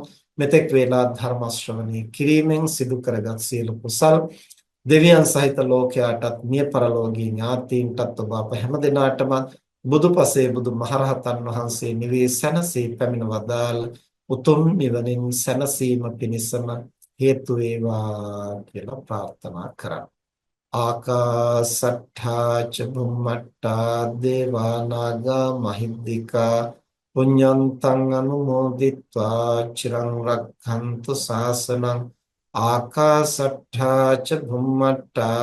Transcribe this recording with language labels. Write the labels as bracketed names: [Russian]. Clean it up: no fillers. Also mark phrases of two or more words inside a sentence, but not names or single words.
[Sinhala] මෙතෙක් වේලා ධර්ම ශ්‍රවණී කිරීමෙන් සිදු කරගත් සියලු කුසල් දෙවියන් සහිත ලෝකයාටත් මිය පරලෝකීය ඥාතීන්ටත් ඔබ අප හැම දිනාටම බුදුපසේ බුදු මහරහතන් වහන්සේ නිවී සැනසී පැමිණ වදාළ උතුම් නිවනින් සැනසීම පිණිසම හේතු වේවා කියලා ප්‍රාර්ථනා කරා. [Pali] ආකාසට්ඨා ච බුම්මට්ඨා දේවා නාග මහිද්దికා පුඤ්ඤන්තං අනුමෝදිත්වා චිරං රක්ඛන්තු ශාසනං ආකාසට්ඨා ච බුම්මට්ඨා